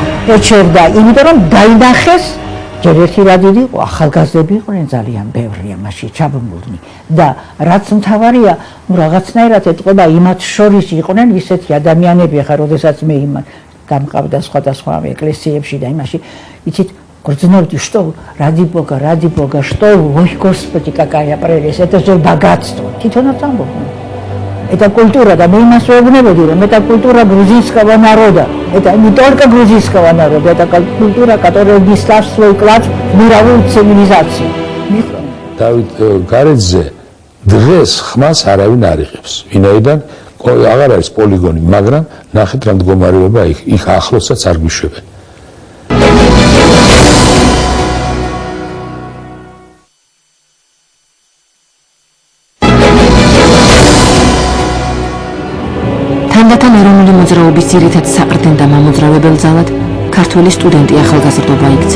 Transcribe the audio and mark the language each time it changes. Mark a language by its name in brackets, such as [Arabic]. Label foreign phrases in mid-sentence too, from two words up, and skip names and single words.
[Georgian] ეჩერდა, იმიტომ რომ დაინახეს ჯერ ერთი რადიდი იყო, ახალგაზრდები იყვნენ ძალიან ბევრი ამაში ჩაბმულნი და რაც მთავარია, ნუ რაღაცნაირად ეტყობა იმათ შორის იყვნენ ისეთი ადამიანები, ახლა როდესაც მე იმან დამყავდა სხვადასხვა ეკლესიებში და იმაში, იცით [Russian] Грозновки, что ради Бога, что, ой, Господи, какая прелесть, это же богатство. Титона там был. Это культура, да, мы нас не будем, это культура грузинского народа. Это не только грузинского народа, это культура, которая внесла свой вклад в мировую цивилизацию. [Georgian] Давид Гаридзе დღეს ხმას არავინ არ იღებს. ვინაიდან აღარ არის პოლიგონი, მაგრამ ნახეთ რა მდგომარეობა იქ ახლოსაც არ გვიშვებენ. თანდათან ეროვნული მოძრაობის ძირითად საყრდენ და მამოძრავებელ ძალად ქართველი სტუდენტი ახალგაზრდობა იქცა.